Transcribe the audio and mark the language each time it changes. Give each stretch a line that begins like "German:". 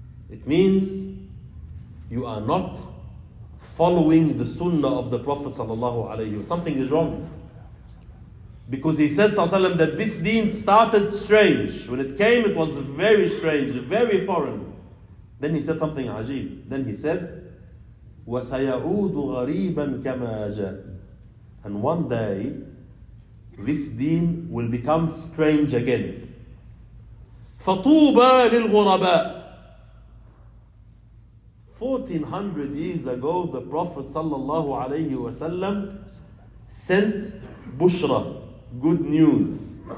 English: It means you are not following the sunnah of the Prophet sallallahu alaihi wasallam. Something is wrong. Because he said sallallahu that this deen started strange. When it came, it was very strange, very foreign. Then he said something ajib. Then he said,
Arabic: وَسَيَعُودُ غَرِيبًا كَمَا جَاءَ.
English: And one day, this deen will become strange again.
Arabic: فَطُوبَى لِلْغُرَبَاءِ.
English: 1400 years ago, the Prophet sallallahu alayhi wasallam sent bushra, good news.